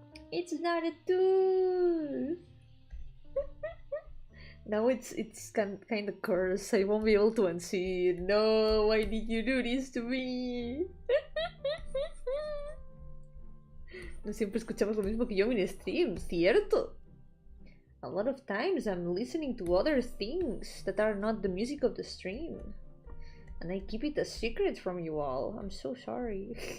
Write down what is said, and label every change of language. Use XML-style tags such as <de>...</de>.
<en>It's not a tooth! Now it's kind of cursed. I won't be able to unsee it. No, why did you do this to me?</en> <es>No siempre escuchamos lo mismo que yo en stream, ¿cierto?</es> <en>A lot of times I'm listening to other things that are not the music of the stream. And I keep it a secret from you all. I'm so sorry.</en>